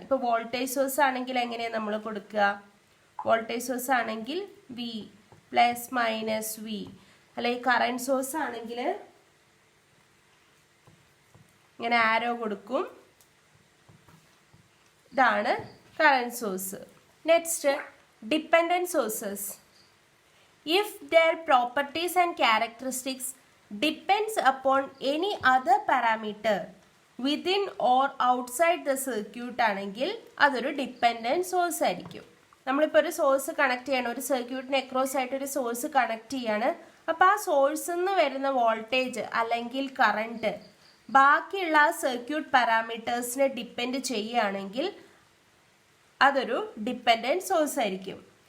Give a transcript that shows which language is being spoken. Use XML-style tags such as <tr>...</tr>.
<ml>ഇപ്പോൾ voltage source ആണെങ്കിൽ എങ്ങനെയാണ് നമ്മൾ കൊടുക്കുക? വോൾട്ടേജ് സോഴ്സ് ആണെങ്കിൽ വി പ്ലസ് മൈനസ് വി, അല്ലെങ്കിൽ കറന്റ് സോഴ്സ് ആണെങ്കിൽ ഇങ്ങനെ ആരോ കൊടുക്കും. ഇതാണ് current source.</ml> <en>Next, dependent sources. If their properties and characteristics depends upon any other parameter within or outside the circuit</en> <ml>ആണെങ്കിൽ അതൊരു ഡിപ്പെൻഡൻറ്റ് സോഴ്സ് ആയിരിക്കും. നമ്മളിപ്പോൾ ഒരു സോഴ്സ് കണക്ട് ചെയ്യണം, ഒരു സർക്യൂട്ടിന് അക്രോസ് ആയിട്ട് ഒരു സോഴ്സ് കണക്ട് ചെയ്യാണ്. അപ്പോൾ ആ സോഴ്സിൽ നിന്ന് വരുന്ന വോൾട്ടേജ് അല്ലെങ്കിൽ കറണ്ട് ബാക്കിയുള്ള സർക്യൂട്ട് പാരാമീറ്റേഴ്സിനെ ഡിപ്പെൻഡ് ചെയ്യുകയാണെങ്കിൽ അതൊരു ഡിപ്പെൻഡൻറ്റ് സോഴ്സ് ആയിരിക്കും.</ml>